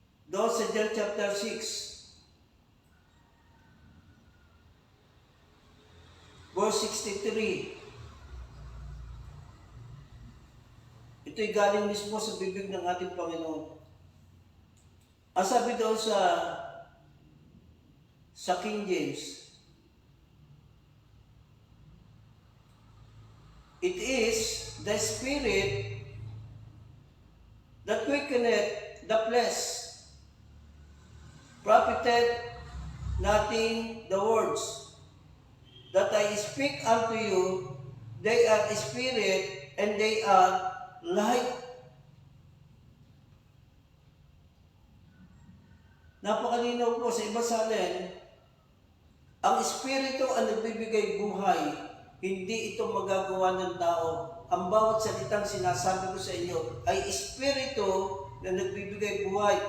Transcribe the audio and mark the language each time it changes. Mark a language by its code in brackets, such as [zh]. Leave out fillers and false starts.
[tl] Doon sa John chapter 6, verse 63. Ito'y galing mismo sa bibig ng ating Panginoon. Ang sabi doon sa [en] King James, it is the Spirit that quickeneth the flesh, profited nothing the words that I speak unto you, they are spirit and they are light. [tl] Napakalinaw po sa iba sa alin, ang Espiritu ang nagbibigay buhay, hindi ito magagawa ng tao. Ang bawat salitang sinasabi ko sa inyo ay Espiritu na nagbibigay buhay.